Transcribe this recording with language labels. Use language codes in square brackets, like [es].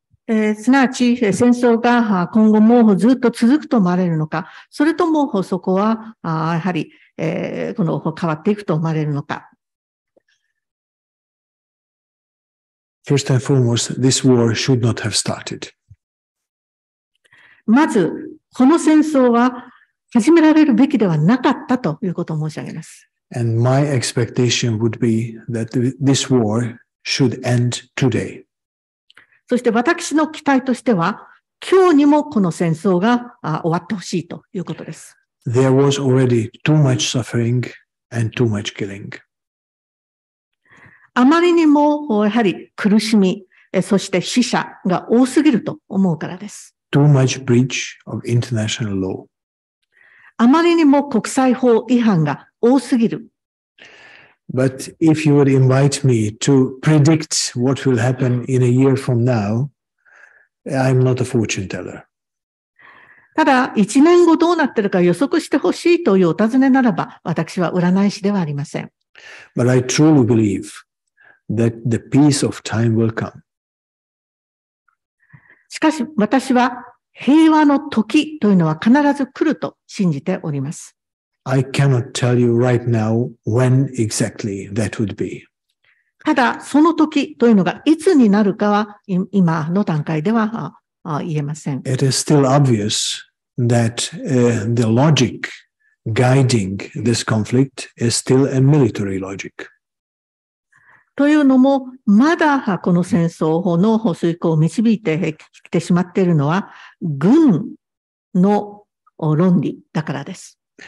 [ja] すなわち、戦争が今後もずっと続くと思われるのか、それともそこは、やはり、この変わっていくと思われるのか。 [en] First and foremost, this war should not have started. [ja] まず、この戦争は始められるべきではなかったということを申し上げます。 [en] And my expectation would be that this war should end today. [ja] そして私の期待としては、今日にもこの戦争が終わってほしいということです。 [en] There was already too much suffering and too much killing. [ja] あまりにもやはり苦しみ、そして死者が多すぎると思うからです。 [en] Too much breach of international law. [ja] あまりにも国際法違反が多すぎる。 [en] But if you would invite me to predict what will happen in a year from now, I'm not a fortune teller. [ja] ただ、1年後どうなっているか予測してほしいというお尋ねならば、私は占い師ではありません。 [en] But I truly believe that the peace of time will come. [ja] しかし、私は平和の時というのは必ず来ると信じております。 [en] I cannot tell you right now when exactly that would be. [ja] ただ、その時というのがいつになるかは今の段階では言えません。 [en] It is still obvious that the logic guiding this conflict is still a military logic. [ja] というのも、まだこの戦争の遂行を導いてきてしまっているのは、軍の論理だからです。